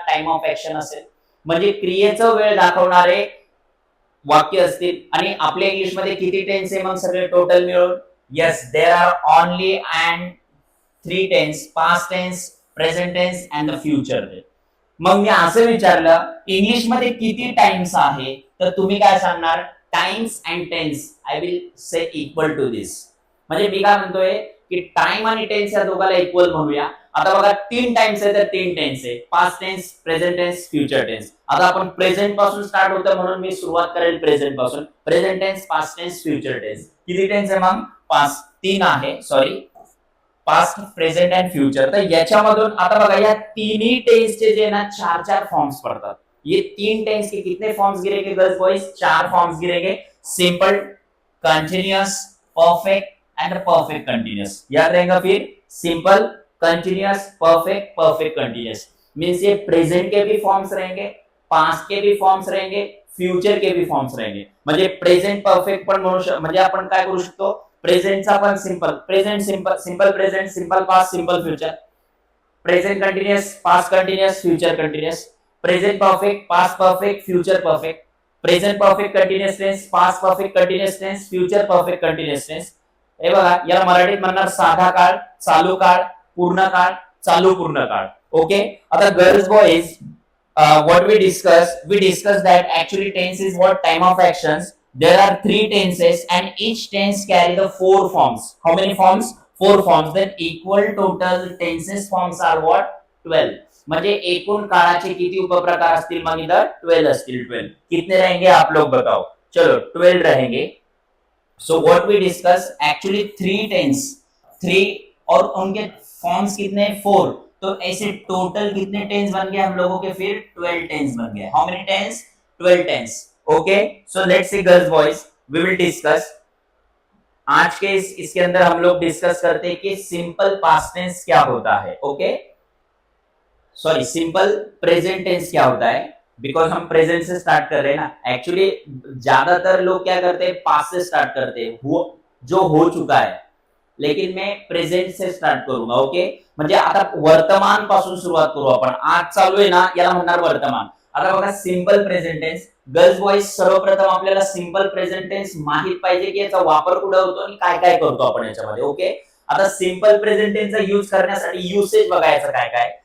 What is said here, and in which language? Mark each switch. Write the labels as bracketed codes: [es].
[mr] Time of action असेल, म्हणजे क्रियेचं वेळ दाखवणारे वाक्य असतील। आणि आपल्या इंग्लिश मध्ये किती टेन्स आहे मग सगळे टोटल मिळून? [en] yes, there are only and three tense, [mr] past tense, present tense and the future tense. मग मी असं विचारलं इंग्लिश मध्ये किती टाइम्स आहे, तर तुम्ही काय सांगणार? [en] Times and tense I will say equal to this. [mr] म्हणजे मी काय म्हणतोय की टाइम आणि टेन्स या दोघाला इक्वल म्हणूया। आता बघा, तीन टाइम्स आहे तर तीन टेन्स आहे, past tense, present tense, future tense. आता आपण प्रेझेंट पासून स्टार्ट होतं म्हणून मी सुरुवात करेल प्रेझेंट पासून। Present tense, past tense, future tense. किती टेन्स आहे मग? पाच, तीन आहे, sorry, past, present and future. तर याच्यामधून आता बघा, या तिन्ही टेन्सचे जे ना चार चार फॉर्म्स पडतात। [hi] ये तीन टेंस के कितने फॉर्म्स गिरेंगे गर्ल्स बॉयज? चार फॉर्म्स गिरेंगे। Simple, continuous, perfect and perfect continuous. याद रहेगा फिर? Simple, continuous, perfect, perfect continuous. Means ये प्रेझेंट के भी फॉर्म्स रहेंगे, पास्ट के भी फॉर्म्स रहेंगे, फ्युचर के भी फॉर्म्स रहेंगे। [mr] म्हणजे प्रेझेंट परफेक्ट पण म्हणू म्हणजे आपण काय करू शकतो? प्रेझेंटचा पण simple, present simple, simple present, simple past, simple future. Present continuous, past continuous, future continuous. Present perfect, past perfect, future perfect. Present perfect continuous tense, past perfect continuous tense, future perfect continuous tense. हे बघा, याला मराठीत म्हणणार साधा काळ, चालू काळ, पूर्ण काळ, चालू पूर्ण काळ। [en] Okay, आता girls boys, what we discussed that actually tense is what? Time of actions. There are three tenses and each tense carry the four forms. How many forms? Four forms. Then equal total tenses forms are what? 12. [mr] म्हणजे एकूण काळाचे किती उपप्रकार असतील मग? इधर 12 असतील। [hi] 12 कितने रहेंगे आप लोग बताओ? चलो 12 रहेंगे। [en] so what we discuss actually three tense, three, [hi] और उनके फॉर्म्स कितने? [en] Four. [hi] तो ऐसे टोटल कितने टेंस बन गए हम लोगों के? फिर 12 टेंस बन गए। [en] How many tense? 12 tense. Okay, so let's see girls boys, we will discuss [hi] आज के इसके अंदर हम लोग डिस्कस करते हैं कि सिंपल पास्ट टेंस क्या होता है। Okay, sorry, simple present tense क्या होता है, बिकॉज हम प्रेजेंट से स्टार्ट कर रहे हैं ना। एक्चुअली ज्यादातर लोग क्या करते हैं? पास्ट से स्टार्ट करते हैं, जो हो चुका है। लेकिन मैं प्रेझेंट से स्टार्ट करूंगा. [mr] ओके, म्हणजे आता वर्तमान पासून सुरुवात करू आपण. आज चालू आहे ना, याला म्हणणार वर्तमान. आता बघा simple present tense. Girls boys, सर्वप्रथम आपल्याला सिंपल प्रेझेंट टेन्स माहित पाहिजे की याचा वापर कुठे होतो आणि काय काय करतो आपण याच्यामध्ये. ओके, आता सिंपल प्रेझेंट टेन्सचा यूज करण्यासाठी युसेज बघायचं काय काय.